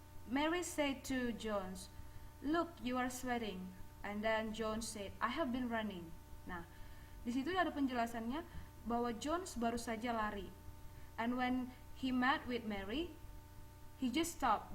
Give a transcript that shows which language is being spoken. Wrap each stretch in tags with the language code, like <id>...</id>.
<en>Mary said to Jones, "Look, you are sweating." And then Jones said, "I have been running."</en> <id>Nah, di situ ada penjelasannya bahwa Jones baru saja lari.</id> <en>And when he met with Mary, he just stopped.</en>